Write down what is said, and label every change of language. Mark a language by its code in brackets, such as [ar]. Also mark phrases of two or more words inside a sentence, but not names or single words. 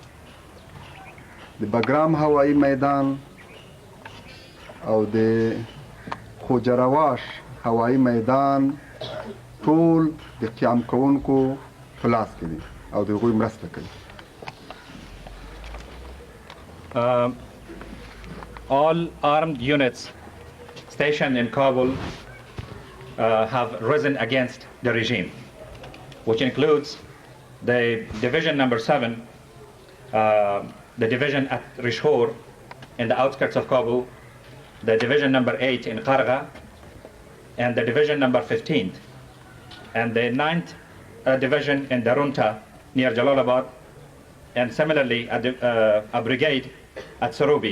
[ps] د بګرام هوایي میدان او د خوجرواش هوایي میدان ټول د قیام کوونکو په لاس کې دي او د هغوی مرسته کوي. [en] All armed units stationed in Kabul have risen against the regime, which includes the division number 7, the division at Rishhor in the outskirts of Kabul, the division number 8 in Qargha, and the division number 15, and the 9th division in Darunta near Jalalabad, and similarly a brigade at Sarubi.